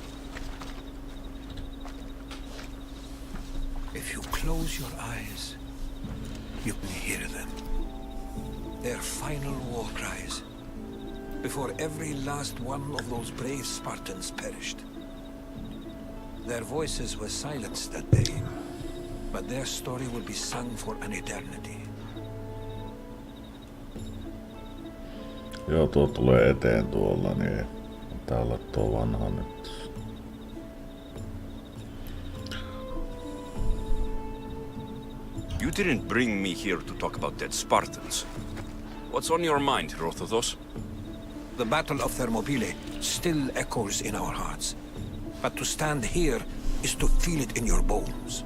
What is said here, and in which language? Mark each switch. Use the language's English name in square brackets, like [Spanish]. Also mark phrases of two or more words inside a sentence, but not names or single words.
[English] If you close your eyes, you can hear them. Their final war cries, before every last one of those brave Spartans perished. Their voices were silenced that day, but their story will be sung for an eternity. [Finnish] Joo, tuo tulee eteen tuolla, niin tää olla tuo vanha nyt. [English] You didn't bring me here to talk about dead Spartans. What's on your mind, Herodotus? The Battle of Thermopylae still echoes in our hearts, but to stand here is to feel it in your bones.